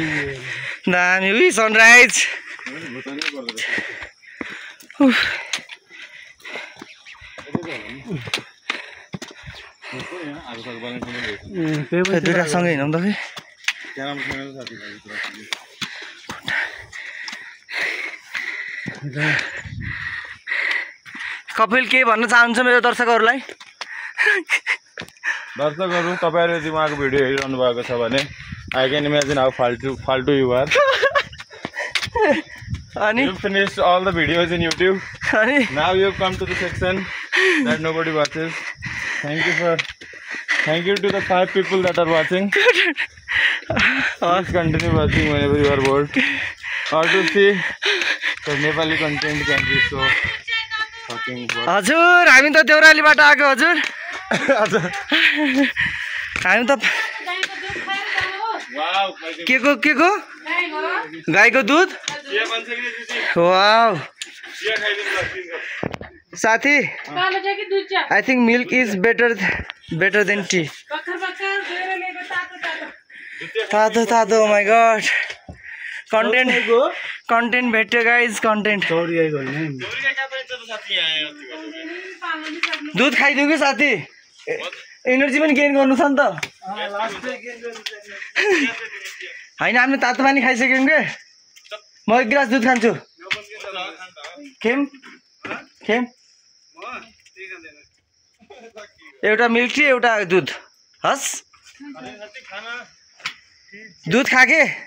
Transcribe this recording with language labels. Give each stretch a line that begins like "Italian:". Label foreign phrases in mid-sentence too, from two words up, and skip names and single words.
Nepali: दामी सनराइज दुईटा सँगै हिँडौँ त खै कपिल के भन्न चाहन्छ मेरो दर्शकहरूलाई दर्शकहरू तपाईहरु यदि उहाँको भिडियो हेरिरहनु भएको छ भने
English: I can imagine how faltu you are
Nepali: अनि
English: you finished all the videos in YouTube
Nepali: अनि
English: now you have come to the section that nobody watches thank you to the 5 people that are watching please continue watching whenever you are bored or to see the Nepali content can be so fucking bored
Nepali: हजुर हामी त देउरालीबाट आएको हजुर हामी त wow के को गाईको दुध वाउ साथी
English: I think milk is better than tea
Nepali: तातो
English: oh my god
Nepali: कंटेंट भेट्यो गाइज कंटेंट दूध खाइदिउँ कि साथी एनर्जी पनि गेन गर्नु छ नि त हैन हामीले तातो पानी खाइसक्यौँ के म एक गिलास दुध खान्छु खेम एउटा
English: milk tea
Nepali: एउटा दुध हस् दुध खा के